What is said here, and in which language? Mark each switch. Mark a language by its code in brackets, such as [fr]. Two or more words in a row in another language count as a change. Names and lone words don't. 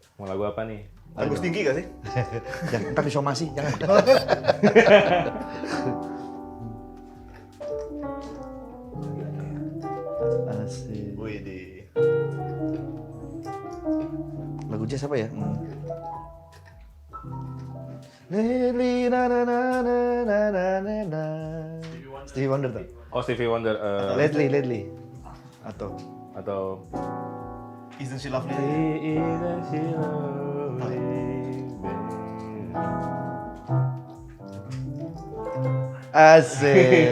[id] Mau lagu apa nih? Agus tinggi gak sih? Jangan ntar disomasi, jangan. Asik. Wih di. Lagu jazz apa ya? Lili na na na na na na na na. Stevie Wonder tuh. Oh, Stevie Wonder Lately. Atau atau Isn't She Lovely? asik.